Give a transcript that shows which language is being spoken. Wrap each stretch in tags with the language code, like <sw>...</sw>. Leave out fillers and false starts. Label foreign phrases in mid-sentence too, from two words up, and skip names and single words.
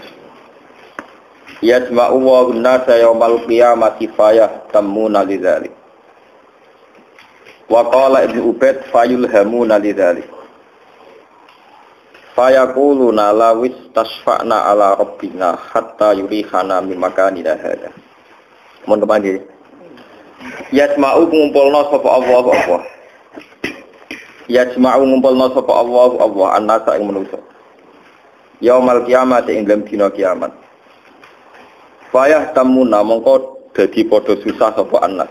<ar>يجمع والناس يوم القيامة فيهتمون لذلك. وقال ابن عبيد فيلهمون لذلك. فيقولون لو استشفعنا على ربنا حتى يريحنا من مكاننا هذا.</ar> <jv>Mun kepanggih. Yasma'u ngumpulna sapa Allah apa? Yasma'u ngumpulna sapa Allah an-nasa ing manungsa.</jv> <ar>يوم القيامة</ar> <jv>ing dalem dina kiamat.</jv> <ar>فيهتمون</ar> <jv>mongko dadi padha susah sapa an-nas.</jv>